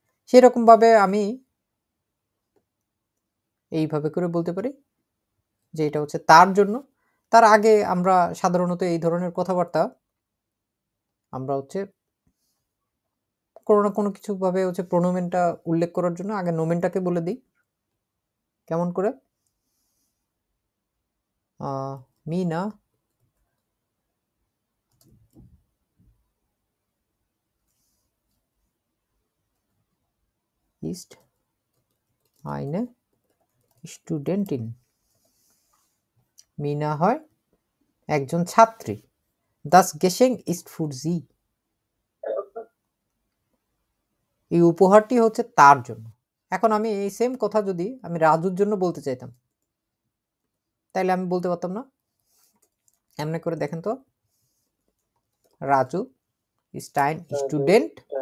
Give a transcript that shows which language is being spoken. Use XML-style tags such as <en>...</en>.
<bn>সেরকম ভাবে আমি এইভাবে করে বলতে পারি যে এটা হচ্ছে তার জন্য। তার আগে আমরা সাধারণত এই ধরনের কথাবার্তা আমরা হচ্ছে কোনো না কোনো কিছু ভাবে হচ্ছে প্রোনোমেনটা উল্লেখ করার জন্য আগে নোমেনটাকে বলে দিই। কেমন করে?</bn> <de>মিনা ist eine Studentin.</de> <bn>Mina হয় একজন ছাত্রী।</bn> <de>Das Geschenk ist für sie.</de> <bn>এই উপহারটি হচ্ছে তার জন্য। এখন আমি এই সেম কথা যদি আমি রাজুর জন্য বলতে চাইতাম, তাইলে আমি বলতে পারতাম না? এমনি করে দেখেন তো, রাজু</bn> <de>ist ein Student.</de>